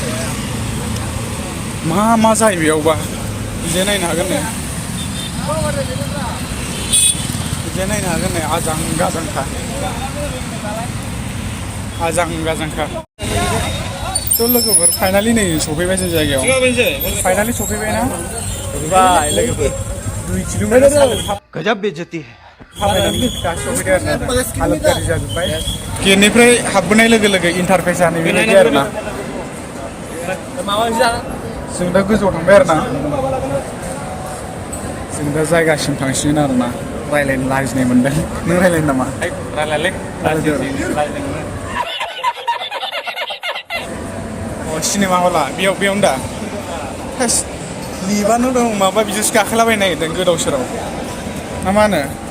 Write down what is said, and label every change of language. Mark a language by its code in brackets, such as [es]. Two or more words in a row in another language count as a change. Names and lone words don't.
[brx] मा जायो बेयावबा बिदि नायनो हागोन नै आजां गाजांखा थ' लोगोफोर फाइनालि नै सफैबाय जों जायगायाव फाइनालि सफैबायना लोगोफोर 2 किल'मिटार [hi] गजब बेइज्जती है [brx] थाबायनानै दासो सफैदों आरोना हालोद गाज्रि जाजोब्बाय गेटनिफ्राय हाबबोनाय लोगो इन्टारफेसा नैबेबायदि आरोना जों दा गोजौआव थांबाय आरोना जों दा जायगासिम थांसिगोन आरोना रायलायनो लाजिनाय मोनदों नों रायलायनो नामा सिनेमा हला बेयावनो दा लिबानो दं माबा बिदिसो गाखोलाबायनो नागिरदों गोदाव सोराव ना मा होनो